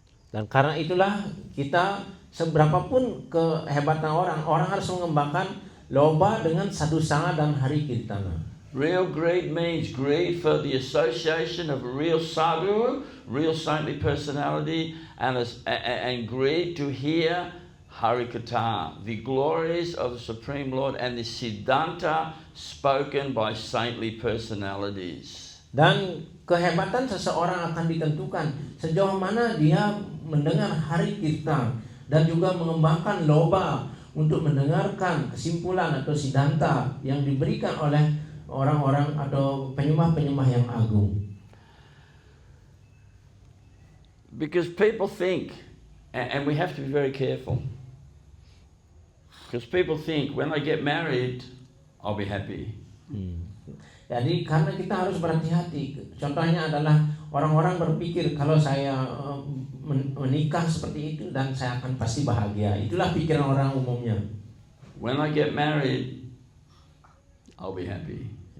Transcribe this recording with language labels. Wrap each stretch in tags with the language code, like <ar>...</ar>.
<id>Dan karena itulah kita seberapapun kehebatan orang harus mengembangkan lobha dengan sadhusanga dan harikirtana.</id> <en>Real greed means greed for the association of a real sadhu, real saintly personality, and greed to hear Harikatha, the glories of the Supreme Lord and the Siddhanta spoken by saintly personalities.</en> <id>Dan kehebatan seseorang akan ditentukan sejauh mana dia mendengar Harikirtan dan juga mengembangkan lobha untuk mendengarkan kesimpulan atau Siddhanta yang diberikan oleh orang-orang atau penyembah-penyembah yang agung.</id> <en>Because people think, and we have to be very careful, because people think when I get married, I'll be happy.</en> <id>Jadi karena kita harus berhati-hati. Contohnya adalah orang-orang berpikir kalau saya menikah seperti itu dan saya akan pasti bahagia. Itulah pikiran orang umumnya.</id> <en>When I get married, I'll be happy.</en>